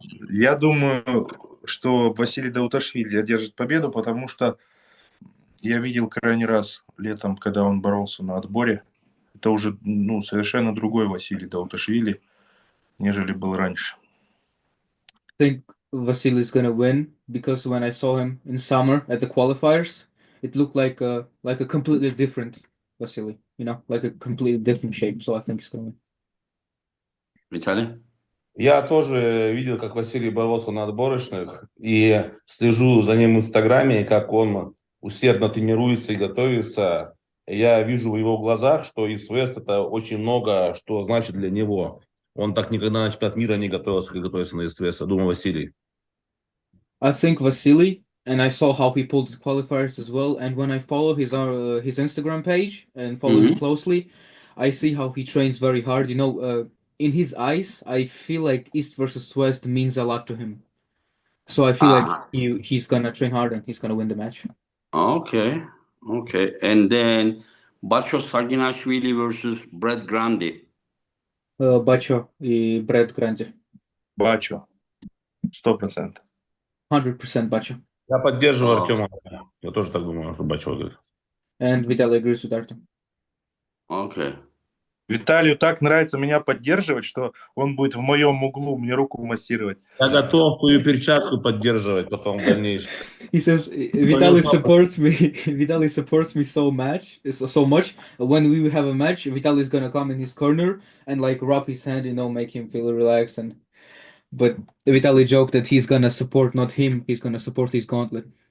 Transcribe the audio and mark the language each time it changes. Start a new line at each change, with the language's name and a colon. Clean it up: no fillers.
Russian: Я думаю, что Василий Дауташвили одержит победу, потому что я видел крайний раз летом, когда он боролся на отборе. Это уже совершенно другой Василий Дауташвили, нежели был раньше.
English: I think Vasily is gonna win because when I saw him in summer at the qualifiers, it looked like a completely different Vasily, like a completely different shape. So I think he's gonna win. Vitali?
Russian: Я тоже видел, как Василий боролся на отборочных, и слежу за ним в Инстаграме, как он усердно тренируется и готовится. Я вижу в его глазах, что East-West это очень много, что значит для него. Он так никогда на чемпионат мира не готовился, как готовится на East-West. Я думаю, Василий.
English: I think Vasily, and I saw how he pulled the qualifiers as well. And when I follow his Instagram page and follow him closely, I see how he trains very hard. In his eyes, I feel like East versus West means a lot to him. So I feel like he's gonna train hard and he's gonna win the match. Okay. Okay. And then Bacho Saginashvili versus Brett Grandi.
Russian: Бачо и Брэд Гранди. Бачо. 100%. 100% Бачо. Я поддерживаю Артема. Я тоже так думаю, что Бачо говорит.
English: And Vitali agrees with Artyom. Okay.
Russian: Виталию так нравится меня поддерживать, что он будет в моем углу мне руку массировать. Я готов твою перчатку поддерживать потом в дальнейшем.
English: He says Vitali supports me. Vitali supports me so much. When we have a match, Vitali is gonna come in his corner and like rub his hand, make him feel relaxed. But Vitali joked that he's gonna support not him. He's gonna support his gauntlet.